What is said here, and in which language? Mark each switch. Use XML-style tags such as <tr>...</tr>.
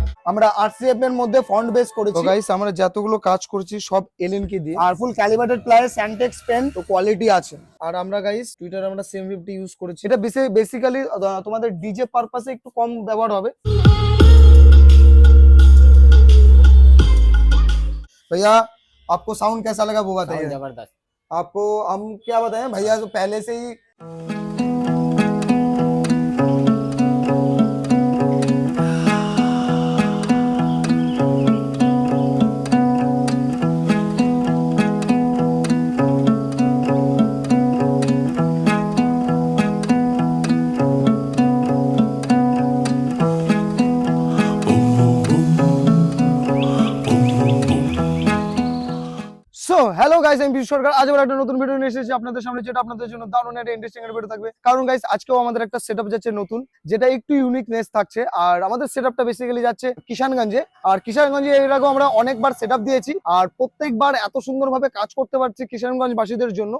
<bn>আমরা আরসিএফ এর মধ্যে ফন্ট বেস করেছি। তো গাইস আমরা যতগুলো কাজ করেছি সব এলএনকে দিয়ে, আর ফুল ক্যালিব্রেটেড প্লাস স্যান্টেক্স পেন, তো কোয়ালিটি আছে। আর আমরা গাইস টুইটারে আমরা 750 ইউজ করেছি। এটা বেসিক্যালি তোমাদের ডিজে পারপাসে একটু কম ব্যবহার হবে।</bn> <hi>भैया आपको साउंड कैसा लगा वो बताइए। जबरदस्त। आपको हम क्या बताएं भैया, तो पहले से ही</hi> <bn>হ্যালো গাইস, আমি বিশু সরকার। আজ আবার একটা নতুন ভিডিও নিয়ে এসেছি আপনাদের সামনে, যেটা আপনাদের জন্য দারুণ একটা ইন্টারেস্টিং এর ভিডিও থাকবে। কারণ গাইস আজকেও আমাদের একটা সেটআপ যাচ্ছে নতুন, যেটা একটু ইউনিকনেস থাকছে। আর আমাদের সেটআপটা বেসিক্যালি যাচ্ছে কিষানগঞ্জে। আর কিষানগঞ্জে এর আগেও আমরা অনেকবার সেটআপ দিয়েছি, আর প্রত্যেকবার এত সুন্দরভাবে কাজ করতে পারছি কিষানগঞ্জ বাসীদের জন্য।</bn>